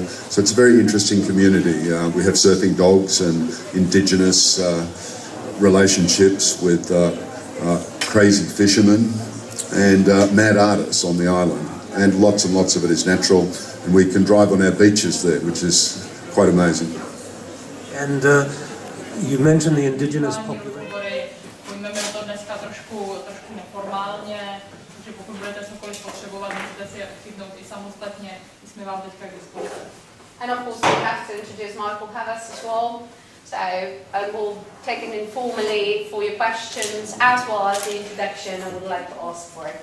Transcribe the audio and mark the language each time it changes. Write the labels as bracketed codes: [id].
[en] So it's a very interesting community. We have surfing dogs and indigenous relationships with crazy fishermen and mad artists on the island, and lots of it is natural, and we can drive on our beaches there, which is quite amazing. And you mentioned the indigenous population. [cs] Pojmeme to dneska trošku neformálně, že pokud budete cokoliv potřebovat, můžete si chytnout i samostatně, jsme vám teďka k dispozici. [en] And of course we have to introduce Michael Havas as well. So we'll take him informally for your questions as well as the introduction. I would like to ask for it.